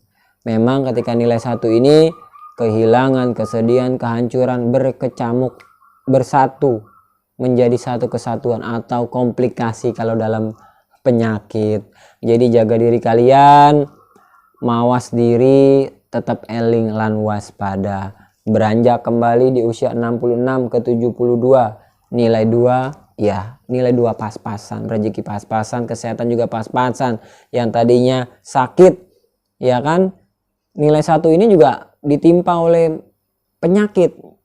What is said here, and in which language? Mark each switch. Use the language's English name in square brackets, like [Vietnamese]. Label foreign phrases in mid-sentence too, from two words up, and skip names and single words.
[Indonesian] Memang ketika nilai 1 ini, kehilangan, kesedihan, kehancuran berkecamuk, bersatu, menjadi satu kesatuan atau komplikasi kalau dalam penyakit. Jadi jaga diri kalian, mawas diri, tetap [Javanese] eling lan waspada. [Indonesian] Beranjak kembali di usia 66 ke 72, nilai 2, ya nilai 2 pas-pasan, rezeki pas-pasan, kesehatan juga pas-pasan. Yang tadinya sakit, ya kan, nilai 1 ini juga ditimpa oleh penyakit.